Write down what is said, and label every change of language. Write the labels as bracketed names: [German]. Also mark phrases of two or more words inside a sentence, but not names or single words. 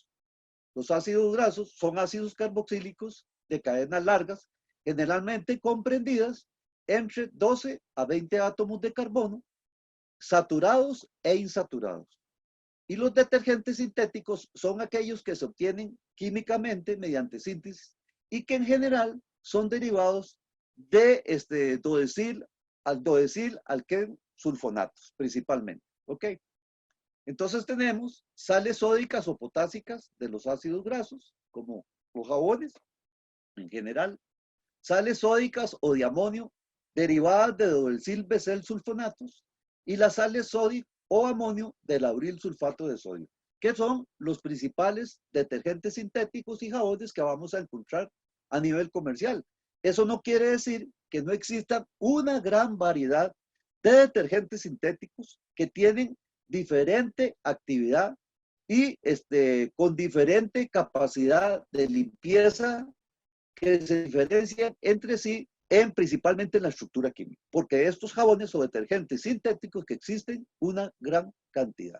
[Spanish] Los ácidos grasos son ácidos carboxílicos de cadenas largas, generalmente comprendidas entre 12 a 20 átomos de carbono, saturados e insaturados. Y los detergentes sintéticos son aquellos que se obtienen químicamente mediante síntesis y que en general son derivados de dodesil alquén sulfonatos principalmente. ¿Ok? Entonces tenemos sales sódicas o potásicas de los ácidos grasos, como los jabones en general, sales sódicas o de amonio derivadas de dodesil becel sulfonatos y las sales sódicas o amonio de lauril sulfato de sodio, que son los principales detergentes sintéticos y jabones que vamos a encontrar a nivel comercial. Eso no quiere decir que no exista una gran variedad de detergentes sintéticos que tienen diferente actividad y con diferente capacidad de limpieza que se diferencian entre sí principalmente en la estructura química, porque de estos jabones o detergentes sintéticos que existen una gran cantidad.